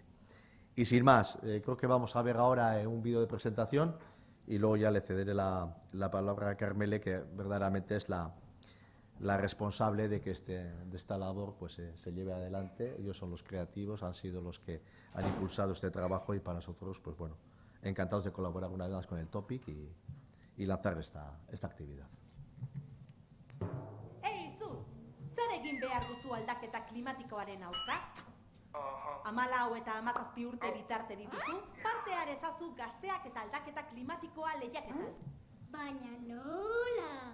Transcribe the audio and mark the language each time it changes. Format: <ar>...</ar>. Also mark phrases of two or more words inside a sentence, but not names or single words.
<es>Y sin más, creo que vamos a ver ahora un vídeo de presentación y luego ya le cederé la palabra a Karmele, que verdaderamente es la responsable de que de esta labor pues, se lleve adelante. Ellos son los creativos, han sido los que han impulsado este trabajo y para nosotros, pues bueno, encantados de colaborar una vez más con el Topic y lanzar esta actividad.</es> <eu>Zu, zer egin behar duzu aldaketa klimatikoaren aurka? 14 eta 17 urte bitarte dituzu, parte ezazu gazteak eta aldaketa klimatikoa lehiaketan. Baina nola?</eu>